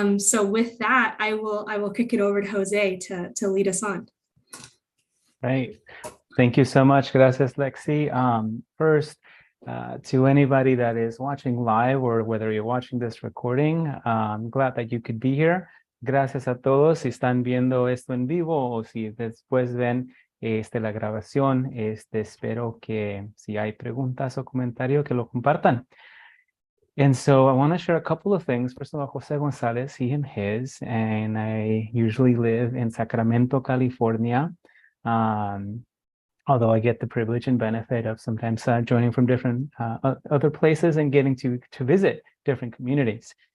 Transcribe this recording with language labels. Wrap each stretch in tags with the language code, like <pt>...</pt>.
<en>So with that, I will kick it over to Jose to lead us on. Right. Thank you so much.</en> <es>Gracias, Lexi.</es> <en>First, to anybody that is watching live or whether you're watching this recording, I'm glad that you could be here.</en> <es>Gracias a todos. Si están viendo esto en vivo o si después ven la grabación, espero que si hay preguntas o comentarios que lo compartan.</es> <en>And so I want to share a couple of things. First of all, José González, he, him, his, and I usually live in Sacramento, California. Although I get the privilege and benefit of sometimes joining from different other places and getting to visit different communities.</en>